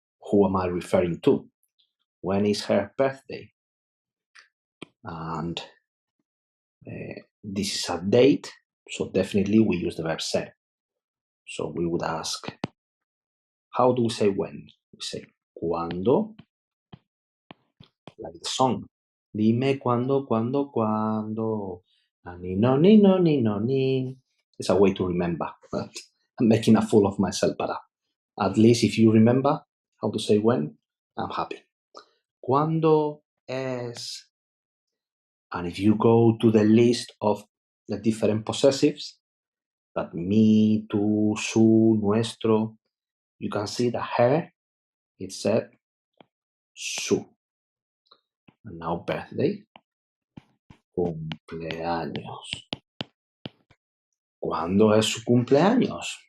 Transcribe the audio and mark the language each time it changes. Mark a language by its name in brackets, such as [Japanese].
[English] Who am I referring to? When is her birthday? And this is a date, so definitely we use the verb ser. So we would ask, how do we say when? We say cuando, like the song. [Spanish] Dime cuándo, cuándo, cuándo. Ni no, ni no, ni no, ni. [English] It's a way to remember. But I'm making a fool of myself, but at least if you remember how to say when, I'm happy. [Spanish] ¿Cuándo es? [English] And if you go to the list of the different possessives, that mi, tú, su, nuestro, you can see that her, it said su. And now birthday, cumpleaños. [Spanish] ¿Cuándo es su cumpleaños?